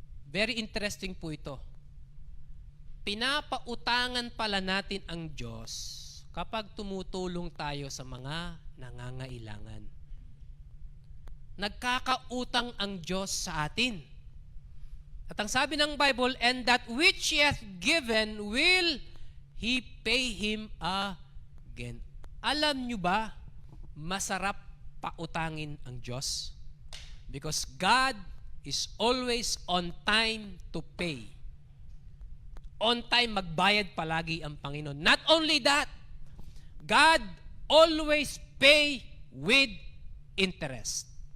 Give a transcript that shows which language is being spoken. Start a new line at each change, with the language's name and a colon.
English: Very interesting
Filipino: po ito. Pinapautangan pala natin ang Diyos kapag tumutulong tayo sa mga nangangailangan. Nagkakautang ang Diyos sa atin. At ang sabi ng Bible,
English: and that which he hath given will he pay him again.
Filipino: Alam nyo ba, masarap pautangin ang Diyos?
English: Because God is always on time to pay. On time
Filipino: magbayad palagi ang Panginoon.
English: Not only that, God always pay with interest.